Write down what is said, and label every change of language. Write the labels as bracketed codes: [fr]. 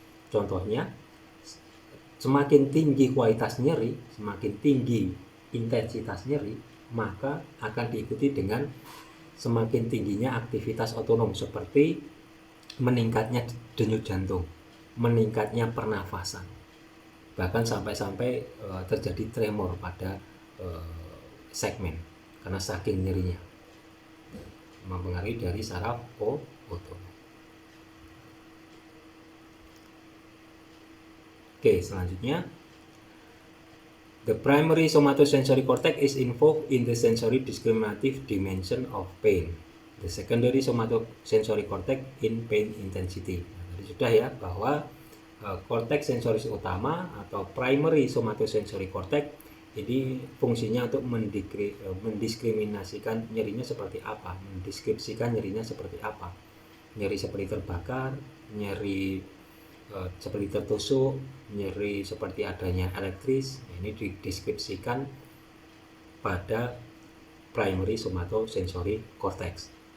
[id] Contohnya, semakin tinggi kualitas nyeri, semakin tinggi intensitas nyeri, maka akan diikuti dengan semakin tingginya aktivitas otonom seperti meningkatnya denyut jantung, meningkatnya pernafasan, bahkan sampai terjadi tremor pada segmen karena saking nyerinya, mempengaruhi dari saraf otonom. Oke, selanjutnya, [en] the primary somatosensory cortex is involved in the sensory discriminative dimension of pain. The secondary somatosensory cortex in pain intensity. [id] Jadi sudah ya bahwa korteks sensoris utama atau primary somatosensory cortex ini fungsinya untuk mendiskriminasikan nyerinya seperti apa, mendeskripsikan nyerinya seperti apa. Nyeri seperti terbakar, nyeri seperti tertusuk, nyeri seperti adanya elektris, ini dideskripsikan pada primary somatosensory cortex.